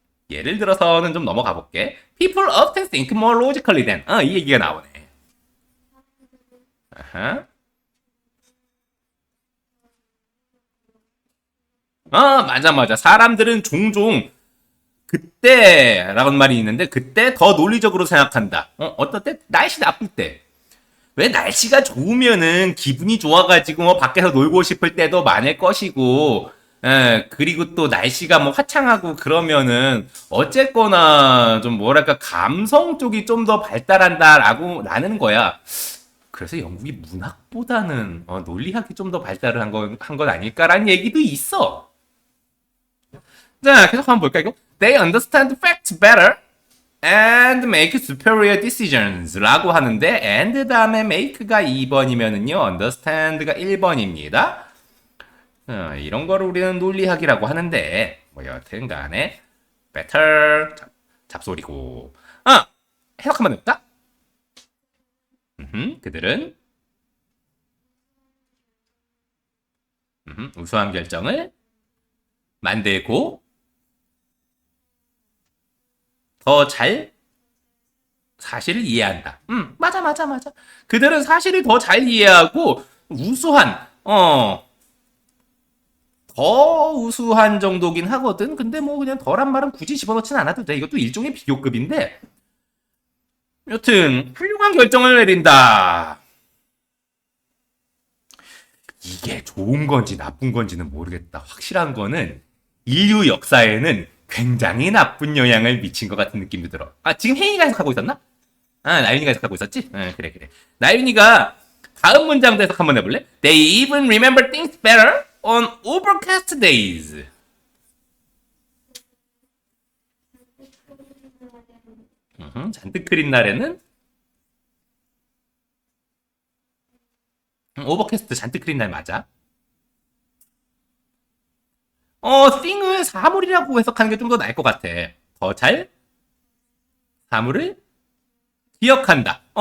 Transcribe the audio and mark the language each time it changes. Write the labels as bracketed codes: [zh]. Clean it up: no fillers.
[ko] 예를 들어서는 좀 넘어가 볼게. [en] People often think more logically than. [ko] 이 얘기가 나오네. 아하. 맞아. 사람들은 종종 그때라는 말이 있는데 그때 더 논리적으로 생각한다. 어떨 때? 날씨 나쁠 때. 왜 날씨가 좋으면은 기분이 좋아가지고 뭐 밖에서 놀고 싶을 때도 많을 것이고, 그리고 또 날씨가 뭐 화창하고 그러면은 어쨌거나 좀 뭐랄까 감성 쪽이 좀 더 발달한다라고 라는 거야. 그래서 영국이 문학보다는 논리학이 좀 더 발달을 한 건 아닐까라는 얘기도 있어. 자, 계속 한번 볼까 이거? [en] They understand facts better and make superior decisions [ko] 라고 하는데 and 다음에 make가 2번이면은요 understand가 1번입니다. 이런 거를 우리는 논리학이라고 하는데 뭐 여튼 간에 better 잡소리고 해석 한번 해볼까? 그들은 우수한 결정을 만들고 더 잘 사실을 이해한다. 맞아. 그들은 사실을 더 잘 이해하고 우수한, 더 우수한 정도긴 하거든. 근데 뭐 그냥 덜한 말은 굳이 집어넣지는 않아도 돼. 이것도 일종의 비교급인데. 여튼 훌륭한 결정을 내린다. 이게 좋은 건지 나쁜 건지는 모르겠다. 확실한 거는 인류 역사에는 굉장히 나쁜 영향을 미친 것 같은 느낌도 들어. 지금 혜인이가 해석하고 있었나? 나윤이가 해석하고 있었지? 그래. 나윤이가 다음 문장도 해석 한번 해볼래? [en] They even remember things better on overcast days. [ko] 잔뜩 흐린 날에는 오버캐스트 잔뜩 흐린 날 맞아. thing을 사물이라고 해석하는 게 좀 더 나을 것 같아. 더 잘 사물을 기억한다.